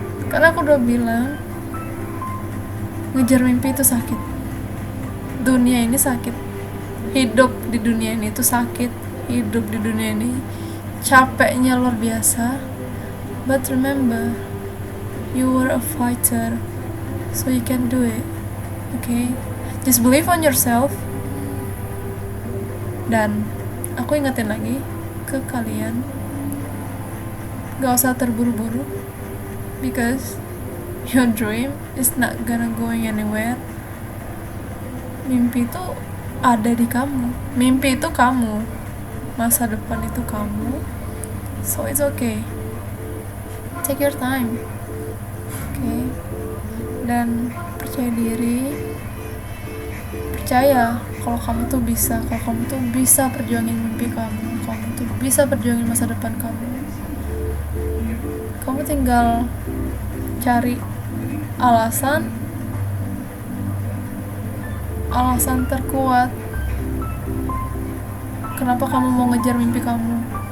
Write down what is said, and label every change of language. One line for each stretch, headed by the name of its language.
Indonesian: Karena aku udah bilang, ngejar mimpi itu sakit, dunia ini sakit, hidup di dunia ini itu sakit, hidup di dunia ini capeknya luar biasa.
English: But remember, you were a fighter, so you can do it, okay? Just believe on yourself.
Indonesian: Dan aku ingetin lagi ke kalian, gak usah terburu-buru,
English: because your dream is not gonna going anywhere.
Indonesian: Mimpi itu ada di kamu, mimpi itu kamu, masa depan itu kamu.
English: So it's okay, take your time, okay?
Indonesian: Dan percaya diri, percaya kalau kamu tuh bisa, kalau kamu tuh bisa perjuangin mimpi kamu, kamu tuh bisa perjuangin masa depan kamu. Kamu tinggal cari alasan terkuat kenapa kamu mau ngejar mimpi kamu.